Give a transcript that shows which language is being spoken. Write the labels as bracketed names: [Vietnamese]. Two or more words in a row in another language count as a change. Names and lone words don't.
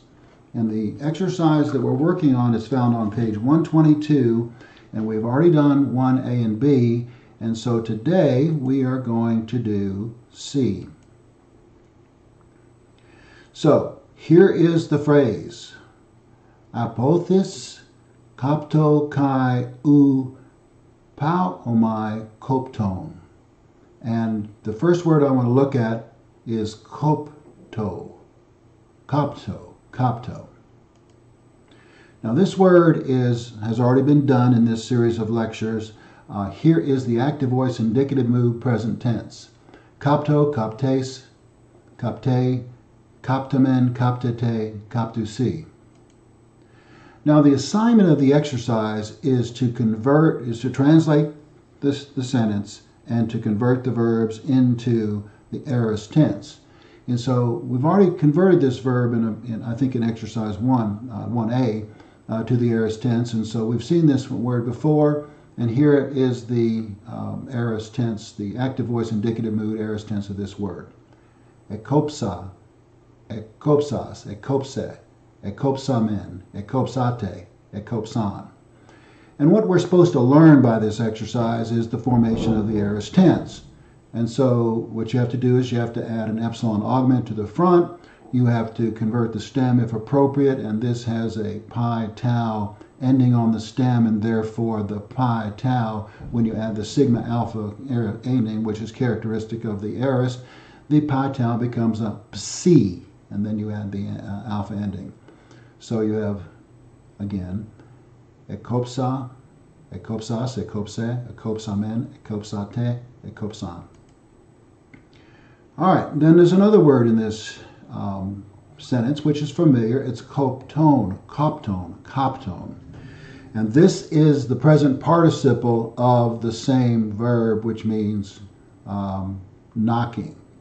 [English] And the exercise that we're working on is found on page 122, and we've already done 1A and B, and so today we are going to do C. So, here is the phrase, [Greek] Ἀπόθης κόπτω καὶ οὐ παύομαι κόπτων. [English] And the first word I want to look at is kopto. Kopto. Now this word has already been done in this series of lectures. Here is the active voice indicative mood present tense. [Greek] Κόπτω, κόπτεις, κόπτει, κόπτομεν, κόπτετε, κόπτουσι. [English] Now the assignment of the exercise is to translate the sentence and to convert the verbs into the aorist tense. And so we've already converted this verb I think in exercise 1A to the aorist tense, and so we've seen this word before, and here is the aorist tense, the active voice indicative mood aorist tense of this word. [Greek] Ἔκοψα, ἔκοψας, ἔκοψε, ἐκόψαμεν, ἐκόψατε, ἔκοψαν. [English] And what we're supposed to learn by this exercise is the formation of the aorist tense. And so what you have to do is you have to add an epsilon augment to the front. You have to convert the stem if appropriate, and this has a pi tau ending on the stem, and therefore the pi tau, when you add the sigma alpha ending, which is characteristic of the aorist, the pi tau becomes a psi, and then you add the alpha ending. So you have, again, [Greek] ἔκοψα, ἔκοψας, ἔκοψε, ἐκόψαμεν, ἐκόψατε, ἔκοψαν. [English] All right, then there's another word in this sentence which is familiar. It's [Greek] κόπτων, κόπτων. [English] And this is the present participle of the same verb, which means knocking.